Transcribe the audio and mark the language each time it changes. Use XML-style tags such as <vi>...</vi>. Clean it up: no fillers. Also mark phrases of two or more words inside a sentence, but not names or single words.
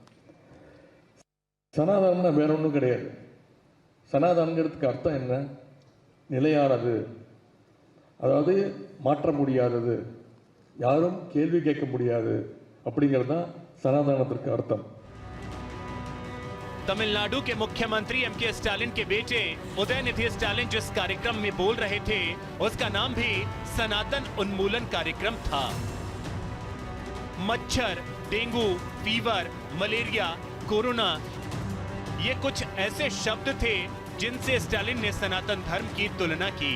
<ta>சனாதனம்னா வேற ஒன்றும் கிடையாது. சனாதனங்கிறதுக்கு அர்த்தம் என்ன? நிலையானது, அதாவது மாற்ற முடியாதது, யாரும் கேள்வி கேட்க முடியாது அப்படிங்கிறது தான் சனாதனத்திற்கு அர்த்தம்.</ta> <hi>तमिलनाडु के मुख्यमंत्री एमके स्टालिन के बेटे उदयनिधि स्टालिन जिस कार्यक्रम में बोल रहे थे उसका नाम भी सनातन उन्मूलन कार्यक्रम था। मच्छर, डेंगू, फीवर, मलेरिया, कोरोना ये कुछ ऐसे शब्द थे जिनसे स्टालिन ने सनातन धर्म की तुलना की।</hi>